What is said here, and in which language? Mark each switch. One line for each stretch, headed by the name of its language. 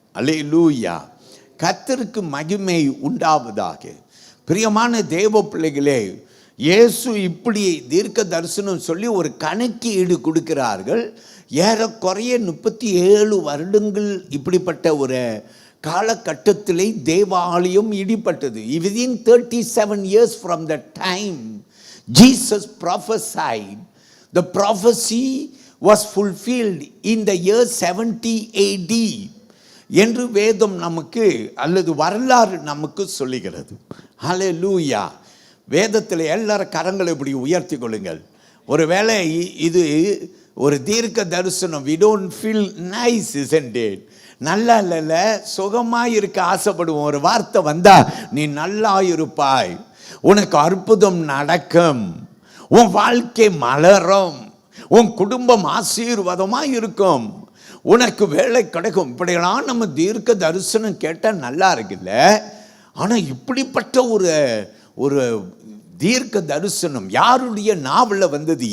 Tamil: அல்லேலூயா, கர்த்தருக்கு மகிமை உண்டாவதாக. பிரியமான தேவ பிள்ளைகளே, இயேசு இப்படி தீர்க்க தரிசனம் சொல்லி ஒரு கணக்கீடு கொடுக்கிறார்கள். ஏறக்குறைய 37 வருடங்கள் இப்படிப்பட்ட ஒரு காலகட்டத்திலே தேவாலயம் இடிப்பட்டது.
English: within 37 years from the time Jesus prophesied, the prophecy was fulfilled in the year 70 AD
Tamil: என்று வேதம் நமக்கு அல்லது வரலாறு நமக்கு சொல்லுகிறது. ஹல்லேலூயா. வேதத்தில் எல்லாரும் கரங்களை இப்படி உயர்த்தி கொள்ளுங்கள். ஒருவேளை இது ஒரு தீர்க்க தரிசனம்,
English: we don't feel nice, isn't it?
Tamil: நல்லா இல்லைல்ல, சுகமாக இருக்க ஆசைப்படுவோம். ஒரு வார்த்தை வந்தா, நீ நல்லா இருப்பாய், உனக்கு அற்புதம் நடக்கும், உன் வாழ்க்கை மலரும், உன் குடும்பம் ஆசீர்வாதமாக இருக்கும், உனக்கு வேலை கிடைக்கும். இப்படியெல்லாம் நம்ம தீர்க்க தரிசனம் கேட்டால் நல்லா இருக்குல்ல. ஆனால் இப்படிப்பட்ட ஒரு தீர்க்க தரிசனம் யாருடைய நாவலில் வந்தது?